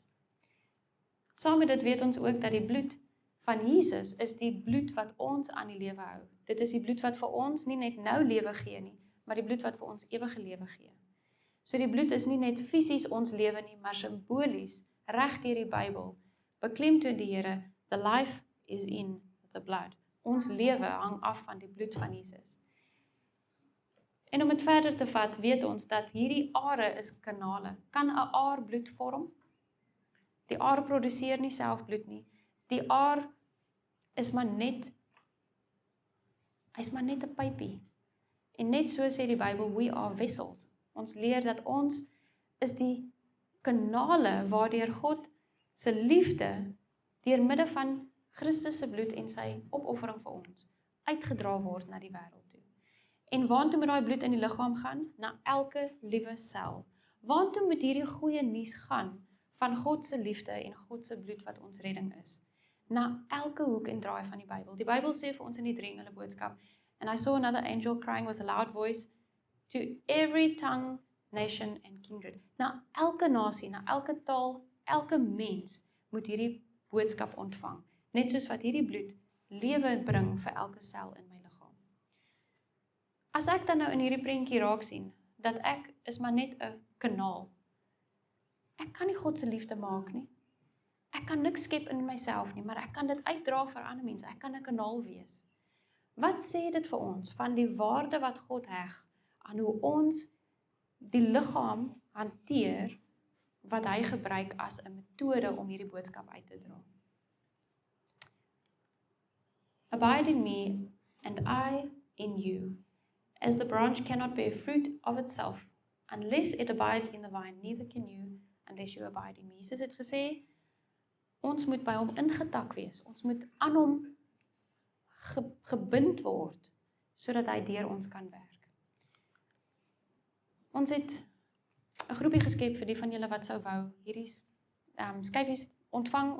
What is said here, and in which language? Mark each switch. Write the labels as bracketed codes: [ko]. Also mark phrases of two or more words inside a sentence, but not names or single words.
[af] Saam met dit weet ons ook dat die bloed van Jesus is die bloed wat ons aan die lewe hou. Dit is die bloed wat vir ons nie net nou lewe gee nie, maar die bloed wat vir ons ewige lewe gee. So die bloed is nie net fisies ons lewe nie, maar simbolies, reg deur die Bybel, beklemtoon die Here, [en] the life is in the blood. [af] Ons lewe hang af van die bloed van Jesus. En om dit verder te vat, weet ons dat hierdie are is kanale. Kan 'n aar bloed vorm? Die aar produseer nie self bloed nie. Die aar is maar net, hy's maar net 'n pypie. En net so sê die Bybel, [en] we are vessels. [af] Ons leer dat ons is die kanale waardeur God se liefde deur midde van Christus se bloed en sy opoffering vir ons uitgedra word na die wêreld toe. En waartoe moet daai bloed in die liggaam gaan? Na elke liewe sel. Waartoe moet hierdie goeie nuus gaan van God se liefde en God se bloed wat ons redding is? Na elke hoek en draai van die Bybel. Die Bybel sê vir ons in die 3 engele boodskap, [en] and I saw another angel crying with a loud voice, to every tongue, nation and kindred. [af] Na elke nasie, na elke taal, elke mens moet hierdie boodskap ontvang. Net soos wat hierdie bloed lewe bring vir elke sel in my liggaam. As ek dan nou in hierdie prentjie raak sien, dat ek is maar net 'n kanaal. Ek kan nie God se liefde maak nie. Ek kan niks skep in myself nie, maar ek kan dit uitdra vir ander mense. Ek kan 'n kanaal wees. Wat sê dit vir ons van die waarde wat God heg aan hoe ons die liggaam hanteer wat hy gebruik as 'n metode om hierdie boodskap uit te dra? [en] Abide in me and I in you. As the branch cannot bear fruit of itself unless it abides in the vine, neither can you unless you abide in me. [af] Jesus het gesê, ons moet by hom ingetak wees. Ons moet aan hom gebind word, sodat hy deur ons kan werk. Ons het 'n groepie geskep vir die van julle wat sou wou hierdie skyfies ontvang.